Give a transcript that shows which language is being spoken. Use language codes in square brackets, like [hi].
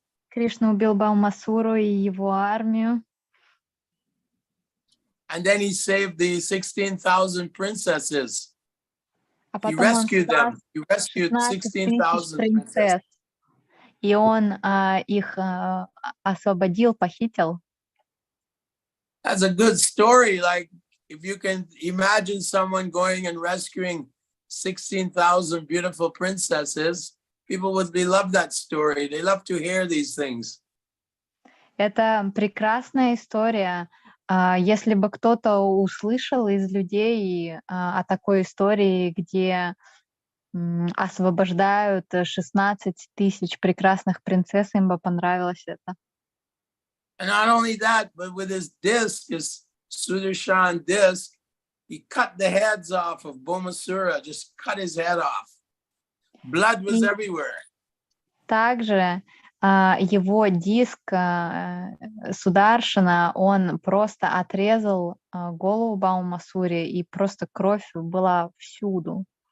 [ru] Кришна убил Баумасуру и его армию. [en] And then he saved the 16,000 princesses. He rescued them. He rescued 16,000 princesses. [ru] И он их освободил, похитил. [en] That's a good story. Like, if you can imagine someone going and rescuing 16,000 beautiful princesses, people would love that story. They love to hear these things. [ru] Это прекрасная история. Если бы кто-то услышал из людей о такой истории, где освобождают 16 тысяч прекрасных принцесс, им бы понравилось это. [en] And not only that, but with his disc, his Sudarshan disc, he cut the heads off of Bomasura, just cut his head off. Blood was everywhere. [ru] Также его диск Сударшана, он просто отрезал голову Баумасури, и просто кровь была всюду.